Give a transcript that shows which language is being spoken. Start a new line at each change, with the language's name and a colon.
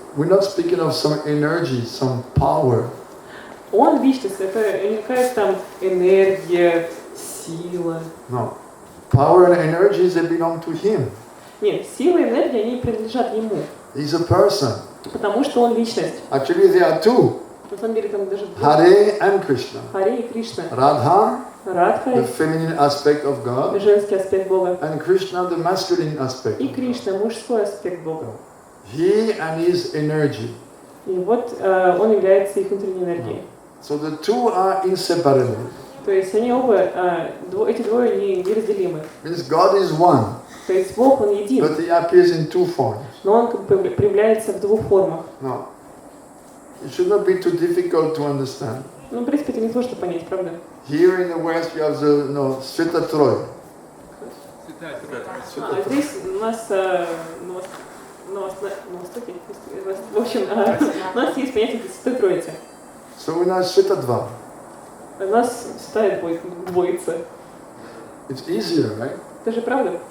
English: We're not speaking of some energy, some power.
Russian: Он личность, это не какая-то там энергия, сила.
English: No. Power and energies, they belong to him.
Russian: Нет, сила и энергия, они принадлежат ему.
English: He's a person.
Russian: Потому что он личность.
English: Actually, there are two.
Russian: На самом деле там даже
English: Hare and Krishna.
Russian: Харе и Кришна.
English: Radha,
Russian: Радха,
English: the feminine aspect of God,
Russian: женский аспект Бога.
English: and Krishna, the masculine aspect
Russian: И
English: of God.
Russian: Кришна, мужской аспект Бога.
English: He and his energy.
Russian: И вот он является их внутренней энергией.
English: So the two are inseparable.
Russian: То есть они оба, эти двое неразделимы.
English: Means God is one,
Russian: То есть Бог, он един,
English: but he appears in two forms.
Russian: но он как бы проявляется в двух формах.
English: No. It should not be too difficult to understand.
Russian: Ну, в принципе, это не сложно понять, правда?
English: Here in the West you have the Sveta Troy.
Russian: А здесь у нас на Востоке, в общем, у нас есть понятие Святой Троицы.
English: So we know Sveta Dva.
Russian: У нас Святая Двоица.
English: It's easier, right?
Russian: Это же правда?